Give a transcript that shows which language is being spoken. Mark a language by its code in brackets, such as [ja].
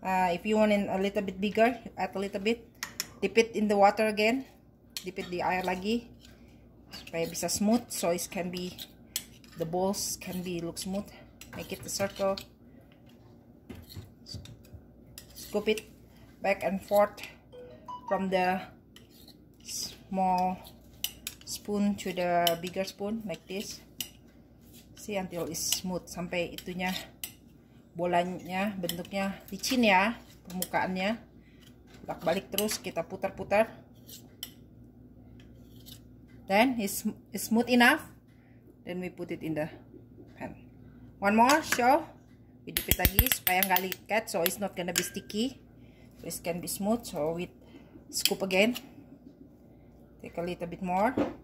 [en] If you want it a little bit bigger, add a little bit. Dip it in the water again, dip it [id] di air lagi supaya bisa [en] smooth, so it can be, the balls can be look smooth. Make it a circle, scoop it back and forth from the small spoon to the bigger spoon like this. See, until it's smooth, [id] sampai itunya, bolanya bentuknya licin ya, permukaannya. Balik terus, kita putar-putar. [en] Then it's smooth enough, then we put it in the pan. One more show, we dip it [id] lagi supaya nggak liket, [en] so it's not gonna be sticky, so it can be smooth. So we scoop again, take a little bit more.